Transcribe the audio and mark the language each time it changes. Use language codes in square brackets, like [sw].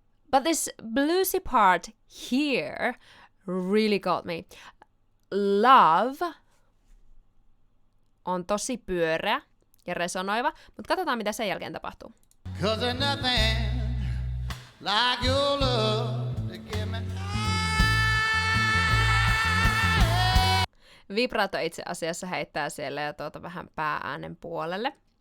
[en] But this bluesy part here really got me. [fi] Love on tosi pyöreä ja resonoiva, mutta katsotaan mitä sen jälkeen tapahtuu. [en] 'Cause there's nothing like your love to give me. [fi] Vibrato itse asiassa heittää siellä jo vähän päääänen puolelle.